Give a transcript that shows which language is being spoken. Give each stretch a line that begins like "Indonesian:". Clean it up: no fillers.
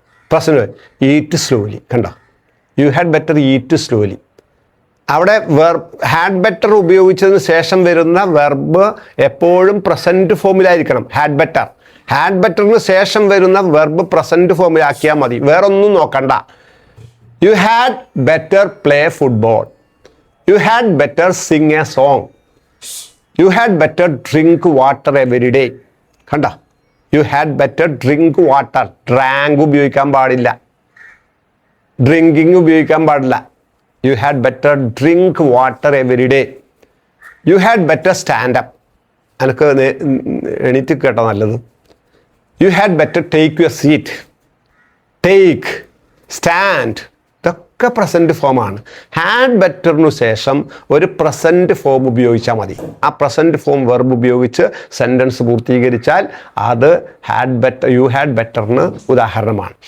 English: present eat slowly
Malayalam: കണ്ടോ,
English: You had better eat slowly.
Malayalam: അവിടെ had better ഉപയോഗിച്ചതിന് ശേഷം വരുന്ന വെർബ് എപ്പോഴും പ്രസൻറ്റ് ഫോമിലായിരിക്കണം. ഹാഡ് ബെറ്റർ, ഹാഡ് ബെറ്ററിന് ശേഷം വരുന്ന വെർബ് പ്രസൻറ്റ് ഫോമിലാക്കിയാൽ മതി, വേറൊന്നും നോക്കണ്ട.
English: You had better play football. You had better sing a song. You had better drink water every day.
Malayalam: കണ്ട,
English: you had better drink water.
Malayalam: Drank ഉപയോഗിക്കാൻ പാടില്ല, drinking ഉപയോഗിക്കാൻ പാടില്ല.
English: You had better drink water every day. You had better stand up.
Malayalam: എനിക്ക് എണീറ്റ് കേട്ടോ നല്ലത്.
English: You had better take your seat.
Malayalam: Take, stand, ഇതൊക്കെ പ്രസൻറ്റ് ഫോമാണ്. ഹാഡ് ബെറ്ററിനു ശേഷം ഒരു പ്രസൻറ്റ് ഫോം ഉപയോഗിച്ചാൽ മതി. ആ പ്രസൻറ്റ് ഫോം വെർബ് ഉപയോഗിച്ച് സെൻറ്റൻസ് പൂർത്തീകരിച്ചാൽ അത് ഹാഡ് ബെറ്റർ, യു ഹാഡ് ബെറ്ററിന് ഉദാഹരണമാണ്.